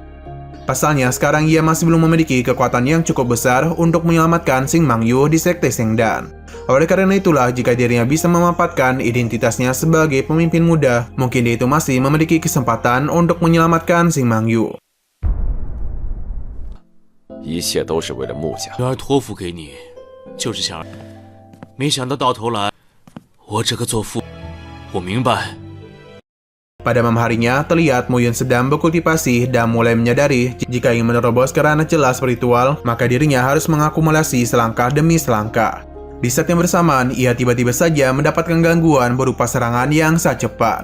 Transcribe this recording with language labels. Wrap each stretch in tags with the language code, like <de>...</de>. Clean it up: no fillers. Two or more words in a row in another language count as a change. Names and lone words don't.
<id>Pasalnya, sekarang ia masih belum memiliki kekuatan yang cukup besar untuk menyelamatkan Shin Mangyu di Sekte Sengdan. Oleh karena itulah, jika dirinya bisa memanfaatkan identitasnya sebagai pemimpin muda, mungkin dia itu masih memiliki kesempatan untuk menyelamatkan Shin Mangyu.</id> <zh>一切都是为了穆家。女儿托付给你，就是想，没想到头来，我这个做父，我明白。</zh> <id>Pada malam harinya, terlihat Muyun sedang berkultivasi dan mulai menyadari jika ingin menerobos ke ranah celah spiritual, maka dirinya harus mengakumulasi selangkah demi selangkah. Di saat yang bersamaan, ia tiba-tiba saja mendapatkan gangguan berupa serangan yang sangat cepat.</id>